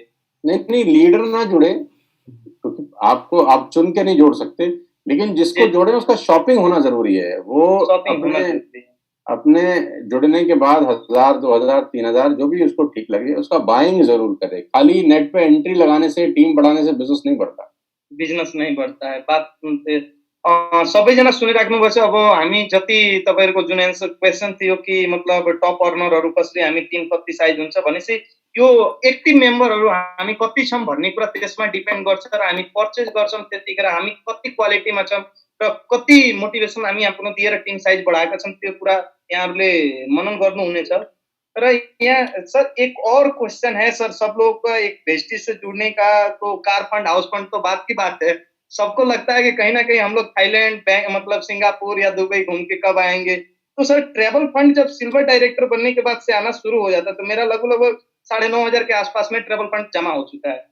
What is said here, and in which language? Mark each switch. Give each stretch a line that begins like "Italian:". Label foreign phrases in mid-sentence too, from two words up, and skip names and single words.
Hindi: नहीं लीडर ना जुड़े, क्योंकि आपको आप चुन के नहीं जोड़ सकते, लेकिन जिसको जोड़े उसका शॉपिंग होना जरूरी है। वो अपने जुड़ने के बाद 1,000 2,000 3,000 जो भी उसको ठीक लगे उसका बाइंग जरूर करे। खाली नेट पे एंट्री लगाने से, टीम बढ़ाने से बिजनेस नहीं बढ़ता। बिजनेस नहीं बढ़ता है।
Nepali: बात सबैजना सुनिराख्नुभएछ। अब हामी जति तपाईहरुको जुन
English: answer question
Nepali: थियो कि मतलब
English: top earners
Nepali: कसरी, हामी टिम कति साइज हुन्छ भनेपछि यो
English: active members
Nepali: हामी कति छौं भन्ने कुरा त्यसमा डिपेन्ड गर्छ, र हामी पर्चेज गर्छौं त्यतिखेर हामी कति क्वालिटीमा छौं र कति मोटिभेसन हामी आफ्नो दिएर
English: team size
Nepali: बढाएका छौं, त्यो कुरा यहाँहरुले मनन गर्नुहुनेछ।
Hindi: यहाँ सर एक और क्वेश्चन है सर, सब लोगों का एक वेस्टिज से जुड़ने का, तो
English: car fund, house fund
Hindi: तो बात की बात है। सबको लगता है कि कहीं न कहीं हम लोग थाईलैंड, बैंक मतलब सिंगापुर या दुबई घूम के कब आएँगे। तो सर
English: travel fund
Hindi: जब
English: silver director
Hindi: बनने के बाद से आना शुरू हो जाता है, तो मेरा लगभग 9,500 के आस-पास में
English: travel fund
Hindi: जमा हो चुका है।